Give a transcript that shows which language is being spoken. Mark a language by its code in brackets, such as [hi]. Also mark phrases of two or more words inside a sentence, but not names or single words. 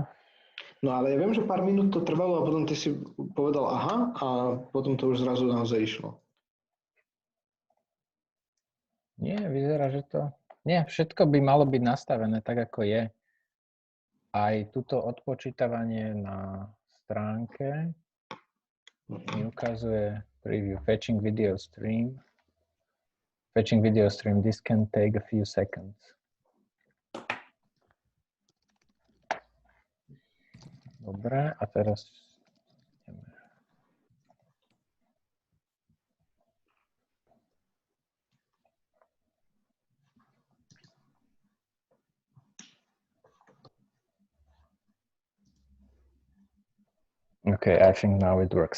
[sk] No ale ja viem, že pár minút to trvalo a potom ty si povedal aha a potom to už zrazu naozaj išlo. Nie, vyzerá, že to... Nie, všetko by malo byť nastavené tak, ako je. Aj túto odpočítavanie na stránke mi ukazuje [en] preview fetching video stream. Fetching video stream, this can take a few seconds. [sk] Dobre, a teraz ideme. [en] Okay, I think now it works.